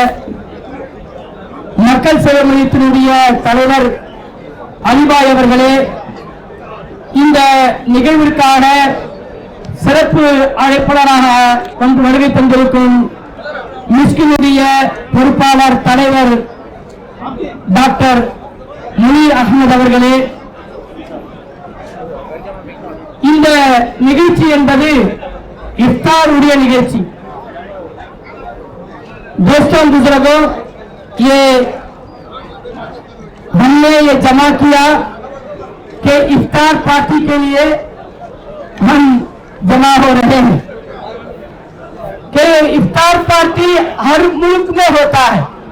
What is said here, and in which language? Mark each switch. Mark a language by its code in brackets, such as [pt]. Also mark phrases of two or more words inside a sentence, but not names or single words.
[ta] மக்கள் சேவை மையத்தினுடைய தலைவர் அலிபாய் அவர்களே, இந்த நிகழ்விற்கான சிறப்பு அழைப்பாளராக வந்து வருகை தந்திருக்கும் மிஸ்கினுடைய பொறுப்பாளர் தலைவர் டாக்டர் முனீர் அஹ்மத் அவர்களே, இந்த நிகழ்ச்சி என்பது இஃப்தாருடைய நிகழ்ச்சி. [hi] दोस्तों बुजुर्गों, ये हमने ये जमा किया कि इफ्तार पार्टी के लिए हम जमा हो रहे हैं कि इफ्तार पार्टी हर मुल्क में होता है,